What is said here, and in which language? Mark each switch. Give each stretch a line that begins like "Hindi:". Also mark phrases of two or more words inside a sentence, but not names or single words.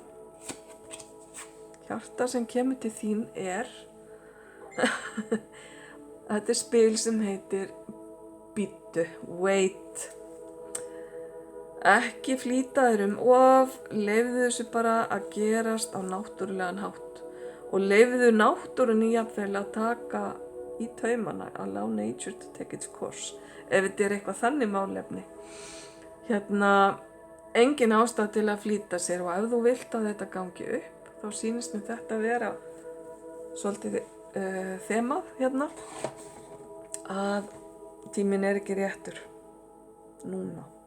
Icelandic: Hjarta sem kemur til þín er þetta er spil sem heitir bíddu, wait. Ekki flýta þér of, leyfðu þessu bara að gerast á náttúrulegan hátt og leyfðu náttúrunni jafnvel að taka í taumana,
English: allow nature to take its course,
Icelandic: ef þetta er eitthvað þannig málefni. Engin ástæða til að flýta sér og ef þú vilt að þetta gangi upp þá sýnist mér þetta vera svolítið þemað hérna að tíminn er ekki réttur núna.